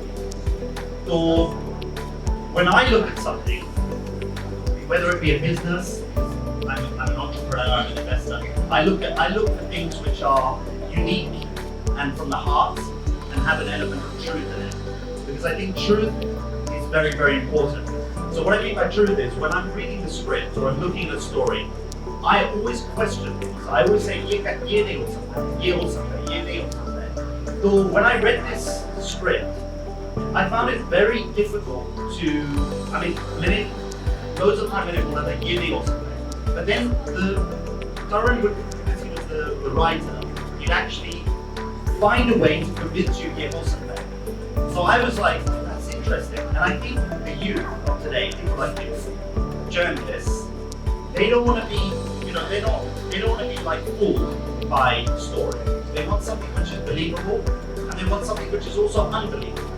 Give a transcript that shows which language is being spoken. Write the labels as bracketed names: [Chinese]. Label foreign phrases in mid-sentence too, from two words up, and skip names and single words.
[English] So when I look at something, whether it be a business, I'm an entrepreneur, I'm an investor, I look for things which are unique and from the heart and have an element of truth in it. Because I think truth is very, very important. So what I mean by truth is when I'm reading the script or I'm looking at a story, I always question things. I always say, [Hindi] ये नहीं हो सकता, ये हो सकता, ये नहीं हो सकता. [English] So when I read this script, I found it very difficult to, I mean, loads of time when it was like, [Hindi] ये नहीं हो सकता. [English] But then Taran would, because he was the writer, he'd actually find a way to convince you [Hindi] ये हो सकता. [English] So I was like, that's interesting. And I think the youth of today, people like you, journalists, they don't want to be, you know, they don't want to be like fooled by story. They want something which is believable, and they want something which is also unbelievable.